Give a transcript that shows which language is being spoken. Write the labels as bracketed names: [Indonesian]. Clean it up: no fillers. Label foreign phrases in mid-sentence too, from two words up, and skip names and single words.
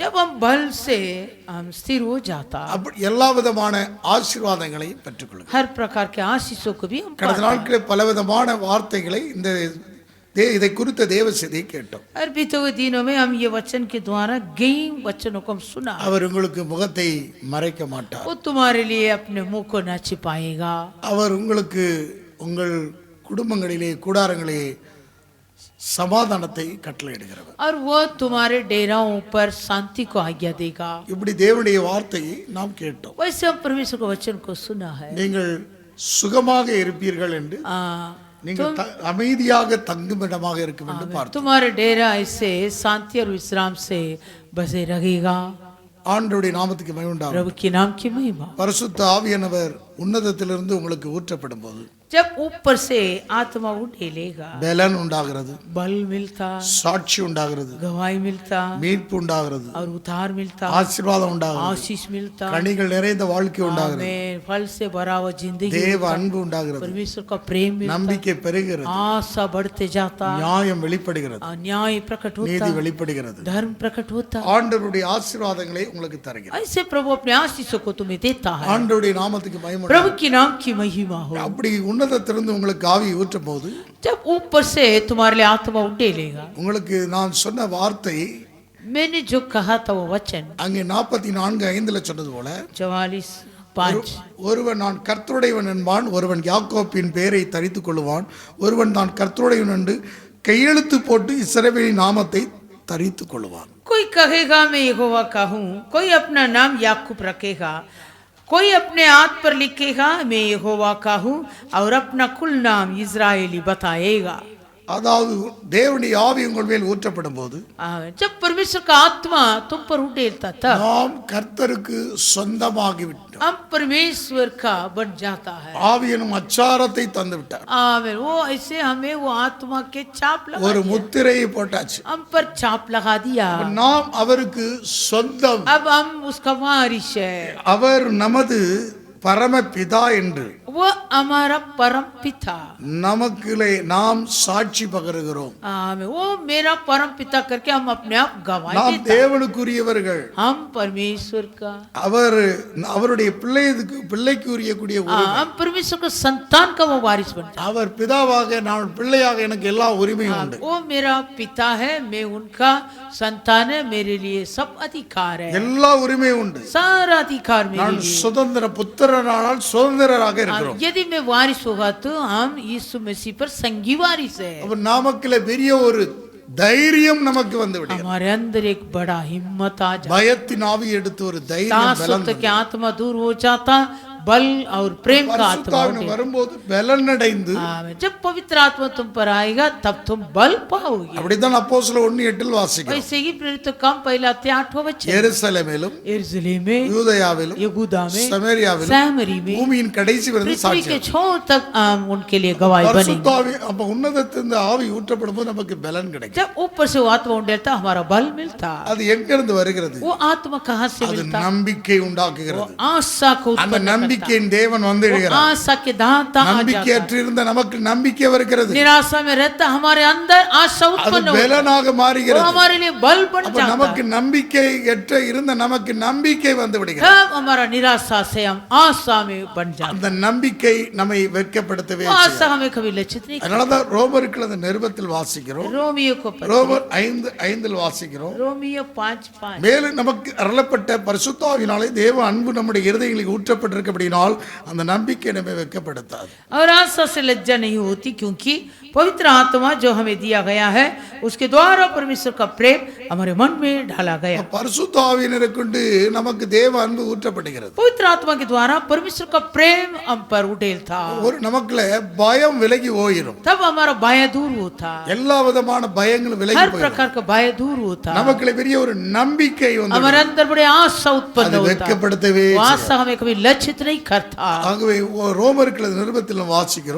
[Hindi] जब हम बल से हम स्थिर हो जाता, [Tamil] அப்படி எல்லா விதமான ஆசீர்வாதங்களையும் பெற்றுக்கொள்கிறோம். [Hindi] हर प्रकार के आशीषों को भी हम [Tamil] கடந்த [Hindi] पाता. [Tamil] நாட்களில் பலவிதமான வார்த்தைகளை இதை குறித்த தேவ செய்தியை கேட்டோம். [Hindi] और बीते हुए दिनों में हम ये वचन के द्वारा कई वचनों को हम सुना. [Tamil] அவர் உங்களுக்கு முகத்தை மறைக்க மாட்டார். [Hindi] वो तुम्हारे लिए अपने मुंह को न छिपाएगा. [Tamil] அவர் உங்களுக்கு உங்கள் குடும்பங்களிலே கூடாரங்களிலே சமாதானத்தை கட்டளையிடுகிறவர். [Hindi] और वो तुम्हारे डेराओं पर शांति को आज्ञा देगा. [Tamil] இப்படி தேவனுடைய வார்த்தையை நாம் கேட்டோம். [Hindi] वैसे हम परमेश्वर के वचन को सुना है. [Tamil] நீங்கள் சுகமாக இருப்பீர்கள் என்று, நீங்கள் அமைதியாக தங்குமிடமாக இருக்கும் என்று பார்த்தோம். [Hindi] तुम्हारे डेरा ऐसे शांति और विश्राम से बसे रहेगा. [Tamil] ஆண்டவருடைய நாமத்துக்கு மகிமை உண்டாகட்டும். [Hindi] प्रभु के नाम की महिमा. [Tamil] பரிசுத்த ஆவியானவர் உன்னதத்திலிருந்து உங்களுக்கு ஊற்றப்படும் போது [Hindi] जब ऊपर से आत्मा उड़ेलेगा, [Tamil] பலன் உண்டாகிறது, [Hindi] बल मिलता, [Tamil] சாட்சி உண்டாகிறது, [Hindi] गवाही मिलता [Tamil] மீட்பு உண்டாகிறது, [Hindi] और उद्धार मिलता, [Tamil] ஆசீர்வாதம் உண்டாகிறது, [Hindi] आशीष मिलता, [Tamil] கனிகள் நிறைந்த வாழ்க்கை உண்டாகிறது, [Hindi] आमीन, फल से भरा हुआ जिंदगी [Tamil] தேவ [Hindi] मिलता, [Tamil] அன்பு உண்டாகிறது, [Hindi] परमेश्वर का प्रेम मिलता, [Tamil] நம்பிக்கை பெருகிறது, [Hindi] आशा बढ़ते जाता, [Tamil] நியாயம் வெளிப்படுகிறது, [Hindi] न्याय प्रकट [Tamil] நீதி [Hindi] होता, [Tamil] வெளிப்படுகிறது. [Hindi] धर्म प्रकट होता. [Tamil] ஆண்டவருடைய ஆசீர்வாதங்களை உங்களுக்கு தருகிறார். [Hindi] ऐसे प्रभु अपने आशीषों को तुम्हें देता है. [Tamil] ஆண்டவருடைய நாமத்துக்கு மகிமை [Hindi] प्रभु [Tamil] உண்டாகட்டும். [Hindi] के नाम की महिमा हो. [Tamil] அப்படி உன்னதத்திலிருந்து உங்களுக்கு ஆவி ஊற்றும் போது [Hindi] जब ऊपर से तुम्हारे लिए आत्मा उड़ेलेगा, [Tamil] உங்களுக்கு நான் சொன்ன வார்த்தை [Hindi] मैंने जो कहा था वो वचन [Tamil] அங்கே 44:5 சொன்னது போல 44:5 ஒருவன் நான் கர்த்தருடையவன் என்பான், ஒருவன் யாக்கோப்பின் பெயரை தரித்துக் கொள்வான், ஒருவன் தான் கர்த்தருடையவன் என்று கையெழுத்து போட்டு இஸ்ரவேலின் நாமத்தை தரித்துக் கொள்வான். [Hindi] कोई कहेगा मैं यहोवा का हूँ, कोई अपना नाम याकूब रखेगा, कोई अपने हाथ पर लिखेगा मैं यहोवा का हूँ और अपना कुल नाम इजरायली बताएगा। [Tamil] அதாவது தேவனுடைய ஆவி உங்கள் மேல் ஊற்றப்படும் போது [Hindi] जब परमेश्वर का आत्मा तुम पर उड़ेलता था [Tamil] நாம் கர்த்தருக்கு சொந்தமாகி விட்டோம். [Hindi] हम परमेश्वर का बन जाता है। [Tamil] ஆவி எனும் அச்சாரத்தை தந்து விட்டார். [Hindi] आमीन। वो ऐसे हमें वो आत्मा के छाप लगा [Tamil] ஒரு [Hindi] दिया। [Tamil] முத்திரையை போட்டாச்சு. [Hindi] हम पर छाप लगा दिया। [Tamil] நாம் அவருக்கு சொந்தம். [Hindi] अब हम उसका वारिस है। [Tamil] அவர் நமது பரமபிதா என்று [Hindi] वो हमारा परम पिता। [Tamil] நமக்குள்ளே நாம் சாட்சி பகருகிறோம். [Hindi] आमीन। वो मेरा परम पिता करके हम अपने आप गवाही [Tamil] நாம் [Hindi] देते हैं। [Tamil] தேவனுக்குரியவர்கள். [Hindi] हम परमेश्वर का [Tamil] அவருடைய பிள்ளைக்கு உரியக்கூடிய [Hindi] हम परमेश्वर का संतान का वो वारिस बन जाते हैं। [Tamil] அவர் பிதாவாக நான் பிள்ளையாக எனக்கு எல்லா உரிமையும் உண்டு. [Hindi] वो मेरा पिता है, मैं उनका संतान है, मेरे लिए सब अधिकार है, [Tamil] எல்லா உரிமையும் உண்டு. [Hindi] सारा अधिकार मेरे [Tamil] நான் [Hindi] लिए। [Tamil] சுதந்திர புத்திரனானால் சுதந்திரராக இருக்கிறோம். [Hindi] यदि मैं वारिस होगा तो हम यीशु मसीह पर संगी वारिस है। [Tamil] அப்ப நமக்குள்ள பெரிய ஒரு தைரியம் நமக்கு வந்து விடுகிறது. [Hindi] हमारे अंदर एक बड़ा हिम्मत आ जाता [Tamil] பயத்தின் ஆவி எடுத்து ஒரு [Hindi] है। [Tamil] தைரியம் [Hindi] सासत के आत्मा दूर हो जाता, बल और प्रेम का आत्मा [Tamil] பரிசுத்தாவின் [Hindi] उठे। [Tamil] வரும்போது பலனடைந்து [Hindi] आमीन। जब पवित्र आत्मा तुम पर आएगा तब तुम बल पाओगे। [Tamil] அப்படிதான் அப்போஸ்தலர் 1:8 வாசிக்கிறோம். [Hindi] ऐसे ही प्रेरित काम पहला 8वां वचन [Tamil] எருசலேமிலும் [Hindi] यरूशलेम में, [Tamil] யூதேயாவிலும் [Hindi] यहूदा में, [Tamil] சமேரியாவிலும் [Hindi] सामरी में, [Tamil] பூமியின் கடைசி வரை [Hindi] पृथ्वी [Tamil] சாட்சி. [Hindi] के छोर तक हम उनके लिए गवाही बनेंगे। [Tamil] பரிசுத்தாவி அப்ப உன்னதத்திலிருந்து ஆவி ஊற்றப்படும் போது நமக்கு பலன் கிடைக்கும். [Hindi] जब ऊपर से वो आत्मा उड़ता हमारा बल मिलता। [Tamil] அது எங்க இருந்து வருகிறது? [Hindi] वो आत्मा कहाँ से [Tamil] அது [Hindi] मिलता? [Tamil] நம்பிக்கை [Hindi] वो [Tamil] உண்டாக்குகிறது. [Hindi] आशा को [Tamil] அந்த [Hindi] उत्पन्न करता। [Tamil] நம்பிக்கையின் தேவன் வந்து [Hindi] वो [Tamil] விடுகிறார். [Hindi] आशा के दाता आ जाता है। [Tamil] நம்பிக்கையற்று இருந்த நமக்கு நம்பிக்கை வருகிறது. [Hindi] निराशा में रहता हमारे अंदर आशा [Tamil] அது [Hindi] उत्पन्न होता है। [Tamil] பலனாக [Hindi] वो [Tamil] மாறுகிறது. [Hindi] हमारे लिए बल बन [Tamil] அப்ப [Hindi] जाता [Tamil] நமக்கு [Hindi] है। [Tamil] நம்பிக்கையற்ற இருந்த நமக்கு நம்பிக்கை வந்து விடுகிறது. [Hindi] तब हमारा निराशा से हम आशा में बन जाते [Tamil] அந்த நம்பிக்கை நம்மை வெட்கப்படுத்தவே [Hindi] हैं। वो [Tamil] செய்யாது. [Hindi] आशा हमें कभी लक्षित नहीं करती। [Tamil] அதனாலதான் ரோமருக்கு அந்த நிருபத்தில் வாசிக்கிறோம். [Hindi] रोमियो को पत्र, [Tamil] ரோமர் 5:5 வாசிக்கிறோம். [Hindi] रोमियो 5:5। [Tamil] மேலும் நமக்கு அருளப்பட்ட பரிசுத்தாவினாலே தேவ அன்பு நம்முடைய இருதயங்களில் ஊற்றப்பட்டிருக்கிறபடியால் அந்த நம்பிக்கை நம்மை வெட்கப்படுத்தாது. [Hindi] और आशा से लज्जा नहीं होती क्योंकि पवित्र आत्मा जो हमें दिया गया है उसके द्वारा परमेश्वर का प्रेम हमारे मन में ढाला गया। [Tamil] பரிசுத்தாவினரை கொண்டு நமக்கு தேவ அன்பு ஊற்றப்படுகிறது. [Hindi] पवित्र आत्मा के द्वारा परमेश्वर का प्रेम हम पर उड़ेल था। [Tamil] ஒரு நமக்குள்ள பயம் விலகி போயிடும். [Hindi] तब हमारा भय दूर होता, [Tamil] எல்லா விதமான பயங்களும் விலகி [Hindi] हर [Tamil] போயிடும். [Hindi] प्रकार का भय दूर होता। [Tamil] நமக்குள்ள பெரிய ஒரு நம்பிக்கை வந்து [Hindi] हमारे अंदर बड़े आशा उत्पन्न [Tamil] அது [Hindi] होता। [Tamil] வெட்கப்படுத்தவே [Hindi] वो आशा हमें कभी लक्षित नहीं करता। [Tamil] ஆகவே ரோமருக்கு நிருபத்தில் வாசிக்கிறோம்.